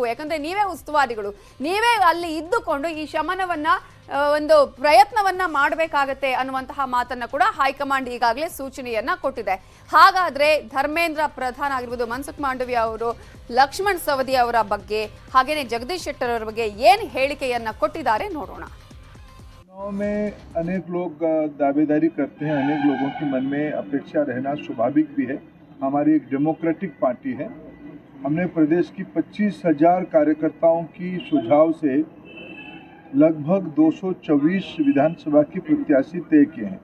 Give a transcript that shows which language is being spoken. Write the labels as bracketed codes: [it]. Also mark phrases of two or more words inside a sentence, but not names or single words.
[kn] ಯಾಕಂದ್ರೆ ನೀವೇ ಉಸ್ತುವಾರಿಗಳು, ನೀವೇ ಅಲ್ಲಿ ಇದ್ದುಕೊಂಡು ಈ ಶಮನವನ್ನ ಒಂದು ಪ್ರಯತ್ನವನ್ನ ಮಾಡಬೇಕಾಗತ್ತೆ ಅನ್ನುವಂತಹ ಮಾತನ್ನ ಕೂಡ ಹೈಕಮಾಂಡ್ ಈಗಾಗಲೇ ಸೂಚನೆಯನ್ನ ಕೊಟ್ಟಿದೆ. ಹಾಗಾದ್ರೆ ಧರ್ಮೇಂದ್ರ ಪ್ರಧಾನ್ ಆಗಿರ್ಬೋದು, ಮನ್ಸುಖ್ ಮಾಂಡವಿಯಾ ಅವರು, ಲಕ್ಷ್ಮಣ್ ಸವದಿ ಅವರ ಬಗ್ಗೆ, ಹಾಗೇನೆ ಜಗದೀಶ್ ಶೆಟ್ಟರ್ ಅವರ ಬಗ್ಗೆ ಏನ್ ಹೇಳಿಕೆಯನ್ನ ಕೊಟ್ಟಿದ್ದಾರೆ ನೋಡೋಣ. [hi] चुनाव में अनेक लोग दावेदारी करते हैं, अनेक लोगों के मन में अपेक्षा रहना स्वाभाविक भी है. हमारी एक [en] democratic party [hi] है. हमने प्रदेश की 25,000 कार्यकर्ताओं की सुझाव से लगभग 224 विधानसभा की प्रत्याशी तय किए हैं.